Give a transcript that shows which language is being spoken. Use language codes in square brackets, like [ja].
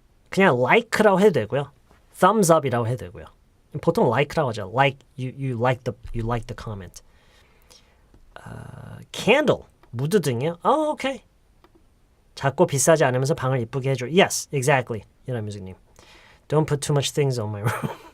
[ko] 그냥 like라고 해도 되고요. thumbs up이라고 해도 되고요. 보통 like라고 하죠. [en] Like you like the comment. [ko] Candle 무드 등이요. [en] Oh, okay. [ko] 작고 비싸지 않으면서 방을 이쁘게 해줘. [en] Yes, exactly. 이라뮤직님. Don't put too much things on my room.